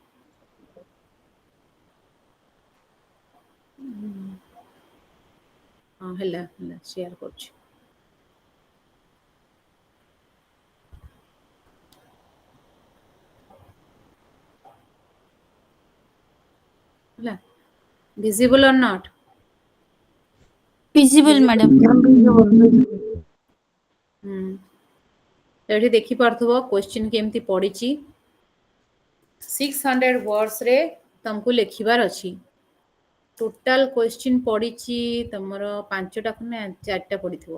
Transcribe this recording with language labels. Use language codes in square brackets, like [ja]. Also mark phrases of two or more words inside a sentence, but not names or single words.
[or] ହଁ ହେଲା ହେଲା, ସେୟାର କରୁଛି। ହେଲା, [en] visible or not? Visible, madam. [or] ଏଠି ଦେଖିପାରୁଥିବ କ୍ୱେଶ୍ଚିନ୍ କେମିତି ପଡ଼ିଛି। 600 words ରେ ତମକୁ ଲେଖିବାର ଅଛି। [en] total question [or] ପଡ଼ିଛି ତମର 5ଟା ନା 4ଟା ପଡ଼ିଥିବ।